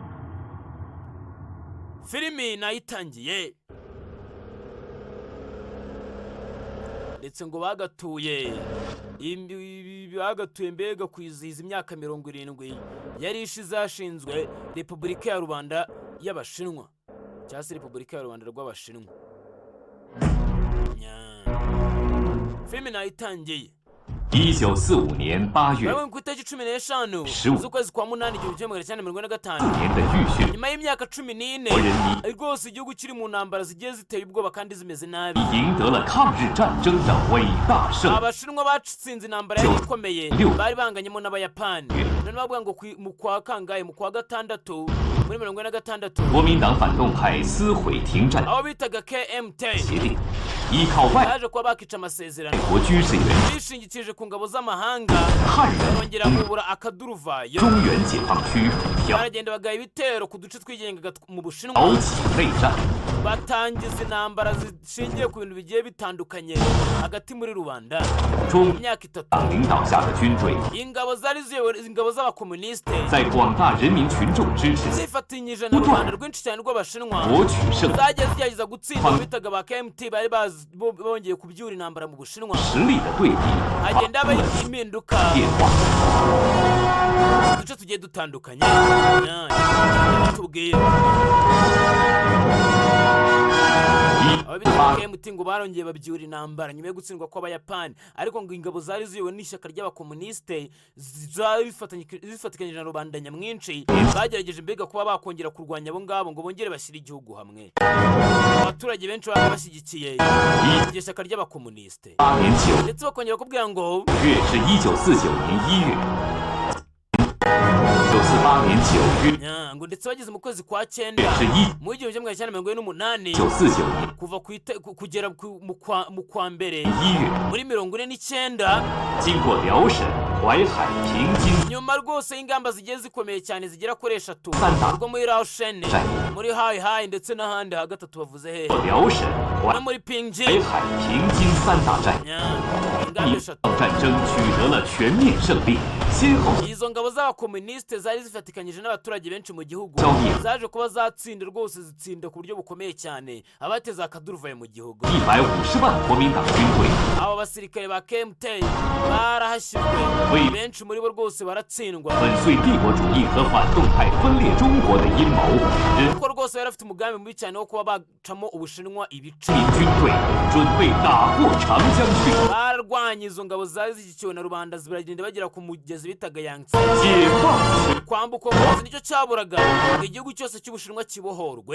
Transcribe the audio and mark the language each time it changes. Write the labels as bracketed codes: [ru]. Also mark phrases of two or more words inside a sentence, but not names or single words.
[rw] Filimi nayitangiye ndetse ngo bagatuye mbega kwizihiza imyaka 70 yari ishizashinzwe Repubulika ya Rwanda y'Abashinwa cyangwa se Repubulika ya Rwanda rw'Abashinwa. Filimi nayitangiye [zh] 1945 年8月， [rw] Bawe ku itariki 15 z'ukwezi kwa 8 1945 [zh] 年的浴血， [rw] nyuma y'imyaka 14 rwose igihugu kiri mu ntambara zigiye ziteye ubwoba kandi zimeze nabi [zh] 赢得了抗日战争的伟大胜利。 [rw] Abashinwa batsinze intambara yari ikomeye bari banganyemo n'Abayapani. None bavuga ngo mu kwa kangahe mu kwa gatandatu muri 1946 [zh] 国民党反动派撕毁停战 [rw] abo bitaga KMT [zh] 协定，依靠外 [rw] baje kuba bakica amasezerano [zh] 国军事援助， [rw] bishingikirije ku ngabo z'amahanga [zh] 汉人 [rw] bongera kubura akaduruvayo [zh] 中原解放区要 [rw] baragenda bagaya ibitero ku duce twigengaga mu Bushinwa [zh] 挑起内战， [rw] batangiza intambara zishingiye ku bintu bigiye bitandukanye hagati muri rubanda [zh] 中 [rw] imyaka 3 [zh] 党领导下的军队 [rw] ingabo zari ziyoboye ingabo z'abakomuniste [zh] 在广大人民群众支持下 [rw] zifatanyije na rubanda rwinshi cyane rw'Abashinwa [zh] 夺取胜利， [rw] zagiye zigerageza gutsinda bitaga ba KMT bari bongeye kubyura intambara mu Bushinwa [zh] 实力的对比 [rw] hagenda habaho impinduka [zh] 变化。 [rw] uduce tugiye dutandukanye tubwira ababita KMT ngo barongeye babyura intambara nyuma yo gutsindwa kw'Abayapani, ariko ngo ingabo zari ziyobowe n'ishyaka ry'abakomuniste zifatikanyije na rubanda nyamwinshi bagerageje mbega kuba bakongera kurwanya abo ngabo ngo bongere bashyire igihugu hamwe. Abaturage benshi bari bashyigikiye iryo shyaka ry'abakomuniste [zh] 8年9 [rw] ndetse bakongera kubwira ngo [zh] 月是1949年1月，1948年9月 [rw] ngo ndetse bageze mu kwezi kwa 9 [zh] 是1 [rw] mu 1948 [zh] 1949年 [rw] kuva kugera mu kwa mbere [zh] 1 月， [rw] muri 49 [zh] 经过辽沈、淮海、平津 [rw] nyuma rwose y'ingamba zigiye zikomeye cyane zigera kuri 3 Santa. ubwo muri Laoshene muri Hai ndetse n'ahandi hagatatu bavuze hehe [zh] 辽沈、淮 [rw] no muri Pingjin [zh] 海、平津3大战， [rw] ingamba 3 [zh] 战争取得了全面胜利，先后 [rw] izo ngabo z'abakomuniste zari zifatikanyije n'abaturage benshi mu gihugu zaje kuba zatsinda rwose zitsinda ku buryo bukomeye cyane abateza akaduruvaye mu gihugu [zh] 150 万国民党军队 [rw] abo basirikare ba KMT barahashyizwe Oui. benshi muri bo rwose baratsindwa [zh] 粉碎帝国主义和反动派分裂中国的阴谋，人 [rw] kuko rwose bari bafite umugambi mubi cyane wo kuba bacamo Ubushinwa ibice [zh] 民军队准备打过长江去， [rw] barwanye izo ngabo zari zishyigikiwe na rubanda ziragenda bagera ku mugezi bitaga Yangtze [zh] 解放区 [rw] kwambuka umuzi nicyo cyaburaga ngo igihugu cyose cy'Ubushinwa kibohorwe.